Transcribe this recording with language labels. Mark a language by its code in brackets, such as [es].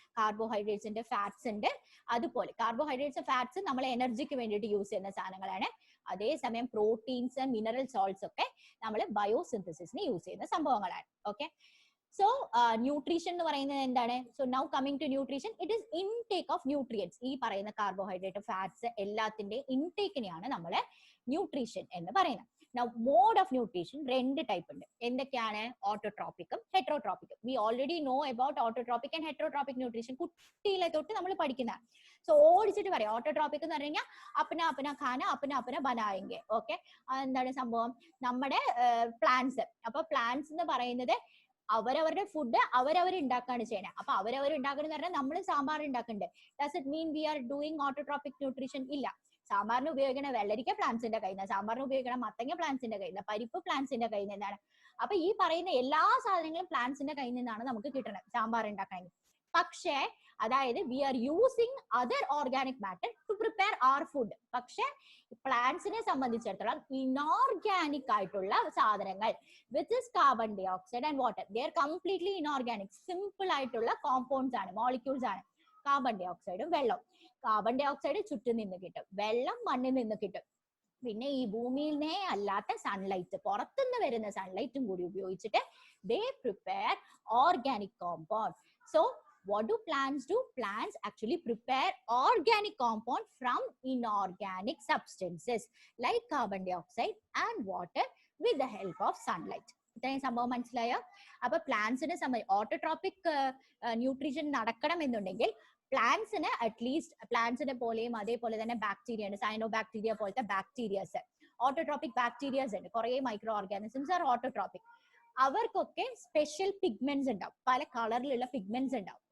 [ml] Carbohydrates ഉണ്ട്, fats ഉണ്ട്. അതുപോലെ കാർബോഹൈഡ്രേറ്റ്സ്, ഫാറ്റ്സ് നമ്മൾ എനർജിക്ക് വേണ്ടിയിട്ട് യൂസ് ചെയ്യുന്ന സാധനങ്ങളാണ്. അതേസമയം പ്രോട്ടീൻസ്, മിനറൽ സോൾട്ട്സ് ഒക്കെ നമ്മൾ ബയോസിന്തസിസിന് യൂസ് ചെയ്യുന്ന സംഭവങ്ങളാണ്. ഓക്കെ, so nutrition എന്ന് പറയുന്നത് എന്താണ്? [en] so now coming to nutrition, it is intake of nutrients. [ml] ഈ പറയുന്ന കാർബോഹൈഡ്രേറ്റ്, ഫാറ്റ്സ് എല്ലാത്തിന്റെ ഇൻടേക്കിനെയാണ് നമ്മൾ ന്യൂട്രീഷൻ എന്ന് പറയുന്നത്. [en] now mode of nutrition [ml] രണ്ട് ടൈപ്പ് ഉണ്ട്. എന്തൊക്കെയാണ്? ഓട്ടോട്രോപിക്കും ഹെറ്ററോട്രോപിക്കും. [en] we already know about autotropic and heterotropic nutrition. [ml] കുട്ടിയിലെ തൊട്ട് നമ്മൾ പഠിക്കുന്ന. സോ ഓടിച്ചിട്ട് പറയാം, ഓട്ടോട്രോപിക് എന്ന് പറഞ്ഞു കഴിഞ്ഞാൽ [hi] അപ്പന അപ്പന ഖാന അപ്പന അപ്പന ബനായെങ്കിൽ. [ml] ഓക്കെ, എന്താണ് സംഭവം? നമ്മുടെ പ്ലാന്റ്സ്. അപ്പൊ പ്ലാന്റ്സ് എന്ന് പറയുന്നത് അവരവരുടെ ഫുഡ് അവരവർ ഉണ്ടാക്കാണ് ചെയ്യണേ. അപ്പൊ അവരവർ ഉണ്ടാക്കണം എന്ന് പറഞ്ഞാൽ നമ്മൾ സാമ്പാർ ഉണ്ടാക്കണ്ടേ? [en] Does it mean we are doing autotrophic nutrition? [ml] ഇല്ല. സാമ്പാറിന് ഉപയോഗിക്കണ വെള്ളരിക്ക പ്ലാന്റ്സിന്റെ കയ്യിൽ നിന്ന്, സാമ്പാറിന് ഉപയോഗിക്കണം മത്തങ്ങ പ്ലാന്റ്സിന്റെ കയ്യിൽ നിന്ന്, പരിപ്പ് പ്ലാന്റ്സിന്റെ കയ്യിൽ നിന്നാണ്. അപ്പൊ ഈ പറയുന്ന എല്ലാ സാധനങ്ങളും പ്ലാന്റ്സിന്റെ കയ്യിൽ നിന്നാണ് നമുക്ക് കിട്ടുന്നത് സാമ്പാർ ഉണ്ടാക്കാൻ. പക്ഷേ അതായത് [en] We are using other organic matter to prepare our food. [ml] പക്ഷെ പ്ലാന്റ്സിനെ സംബന്ധിച്ചിടത്തോളം ഇനോർഗാനിക് ആയിട്ടുള്ള സാധനങ്ങൾ, [en] Which is carbon dioxide and water, they are completely inorganic. [ml] Simple ആയിട്ടുള്ള കോമ്പൗണ്ട്സ് ആണ്, മോളിക്യൂൾസ് ആണ്. കാർബൺ ഡൈ ഓക്സൈഡും വെള്ളം. കാർബൺ ഡൈ ഓക്സൈഡ് ചുറ്റും നിന്ന് കിട്ടും, വെള്ളം മണ്ണിൽ നിന്ന് കിട്ടും. പിന്നെ ഈ ഭൂമിയിലെ അല്ലാത്ത സൺലൈറ്റ്, പുറത്തുനിന്ന് വരുന്ന സൺലൈറ്റും കൂടി ഉപയോഗിച്ചിട്ട് [en] They prepare organic compound. So what do plants do? Plants actually prepare organic compound from inorganic substances like carbon dioxide and water with the help of sunlight. [ml] ഇത്രയും സംഭവം മനസ്സിലായോ? അപ്പൊ പ്ലാന്റ്സിനെ സംബന്ധിച്ച് ഓട്ടോട്രോപിക് ന്യൂട്രീഷൻ നടക്കണം എന്നുണ്ടെങ്കിൽ പ്ലാന്റ്സിന് അറ്റ്ലീസ്റ്റ് പ്ലാന്റ്സിനെ പോലെയും അതേപോലെ തന്നെ ബാക്ടീരിയ ഉണ്ട്, സൈനോ ബാക്ടീരിയ പോലത്തെ ബാക്ടീരിയസ്, ഓട്ടോട്രോപിക് ബാക്ടീരിയസ് ഉണ്ട്. കുറെ മൈക്രോ ഓർഗാനിസംസ് [en] Are autotrophic. [ml] അവർക്കൊക്കെ സ്പെഷ്യൽ പിഗ്മെന്റ്സ് ഉണ്ടാവും, പല കളറിലുള്ള പിഗ്മെന്റ്സ് ഉണ്ടാവും.